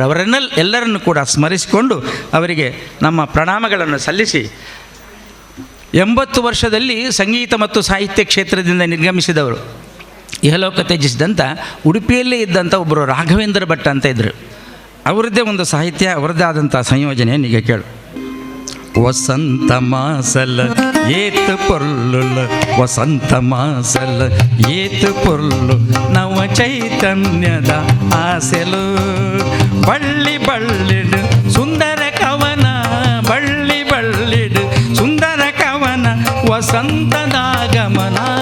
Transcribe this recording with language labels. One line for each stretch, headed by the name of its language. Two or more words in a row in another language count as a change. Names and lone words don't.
Kannada: ಎಲ್ಲರನ್ನು ಕೂಡ ಸ್ಮರಿಸಿಕೊಂಡು ಅವರಿಗೆ ನಮ್ಮ ಪ್ರಣಾಮಗಳನ್ನು ಸಲ್ಲಿಸಿ, 80 ವರ್ಷದಲ್ಲಿ ಸಂಗೀತ ಮತ್ತು ಸಾಹಿತ್ಯ ಕ್ಷೇತ್ರದಿಂದ ನಿರ್ಗಮಿಸಿದವರು, ಇಹಲೋಕ ತ್ಯಜಿಸಿದಂಥ ಉಡುಪಿಯಲ್ಲೇ ಇದ್ದಂಥ ಒಬ್ಬರು ರಾಘವೇಂದ್ರ ಭಟ್ ಅಂತ ಇದ್ದರು. ಅವರದ್ದೇ ಒಂದು ಸಾಹಿತ್ಯ, ಅವರದ್ದೇ ಆದಂಥ ಸಂಯೋಜನೆ ಈಗ ಕೇಳು.
Tulu: ವಸಂತ ಮಾಸಲ ಏತು ಪೊರ್ಲುಲ, ವಸಂತ ಮಾಸಲ ಏತು ಪೊರ್ಲು, ನವ ಚೈತನ್ಯದ ಆಸೆಲು, ಬಳ್ಳಿ ಬಳ್ಳಿಡು ಸುಂದರ ಕವನ, ಬಳ್ಳಿ ಬಳ್ಳಿಡು ಸುಂದರ ಕವನ, ವಸಂತದಾಗಮನ.